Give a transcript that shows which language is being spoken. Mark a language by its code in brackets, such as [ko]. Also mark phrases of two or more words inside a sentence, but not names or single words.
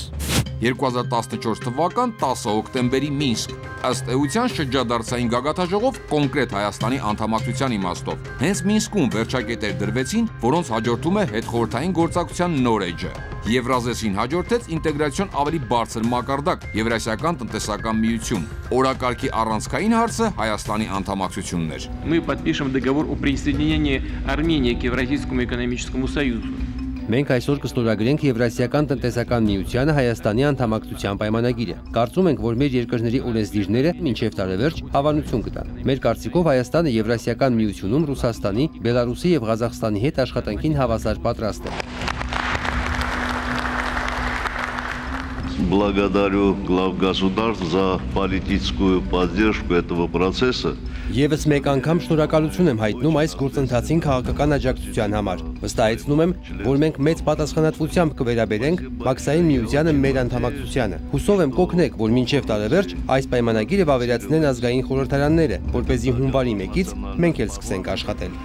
[hy] 2014 թվական 10 հոկտեմբերի Մինսկ, ըստ էության շրջադարձային գագաթաժողով կոնկրետ Հայաստանի անդամակցության իմաստով։ Հենց Մինսկում վերջակետեր դրվեցին, որոնց հաջորդում է հետխորհրդային գործակցության նոր էջը։ Եվրազեսին հաջորդեց ինտեգրացիոն ավելի բարձր մակարդակ, Եվրասիական տնտեսական միություն։ Օրակարգի առանցքային հարցը Հայաստանի անդամակցությունն էր։ [ru] Мы подпишем договор о присоединении Армении к Евразийскому экономическому союзу. [hy] Մենք այսօր կստորագրենք Եվրասիական տնտեսական միությանը Հայաստանի անդամակցության պայմանագիրը։ Կարծում ենք, որ մեր երկրների օրենսդիրները մինչև տարեվերջ հավանություն կտան։ Մեր կարծիքով Հայաստանը Եվրասիական միությունում Ռուսաստանի, Բելարուսի եւ Ղազախստանի հետ աշխատանքին հավասար պատրաստ է։ [ru] Благодарю глав государств за политическую поддержку этого процесса. [hy] Եվս մեկ անգամ շնորհակալություն եմ հայտնում այս գործընթացին քաղաքական աջակցության համար։ Վստահեցնում եմ, որ մենք մեծ պատասխանատվությամբ կվերաբերենք Մաքսային միությանը մեր անդամակցությանը։ Հուսով եմ կօգնեք, որ մինչև տարեվերջ այս պայմանագիրը վավերացնեն ազգային խորհրդարանները, որպեսզի հունվարի 1-ից մենք էլ սկսենք աշխատել։